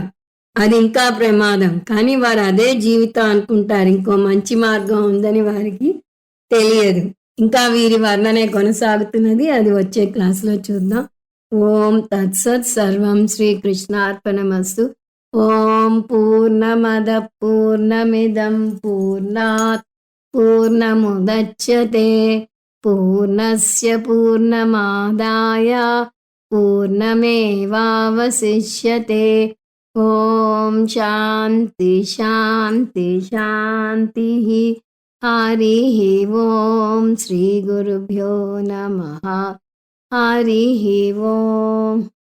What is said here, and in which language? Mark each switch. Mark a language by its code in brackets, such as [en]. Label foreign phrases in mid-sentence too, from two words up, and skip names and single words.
[te] అది ఇంకా ప్రమాదం. కానీ వారు అదే జీవితం అనుకుంటారు, ఇంకో మంచి మార్గం ఉందని వారికి తెలియదు. ఇంకా వీరి వర్ణనే కొనసాగుతున్నది, అది వచ్చే క్లాస్లో చూద్దాం. [sa] ఓం తత్సత్. సర్వం శ్రీకృష్ణార్పణమస్తు. ఓం పూర్ణమద పూర్ణమిదం పూర్ణాత్ పూర్ణముదచ్యతే పూర్ణస్య పూర్ణమాదాయ పూర్ణమేవావశిష్యతే. ఓం శాంతి శాంతి శాంతి. హరి ఓం. శ్రీ గురుభ్యో నమః. హరి ఓం.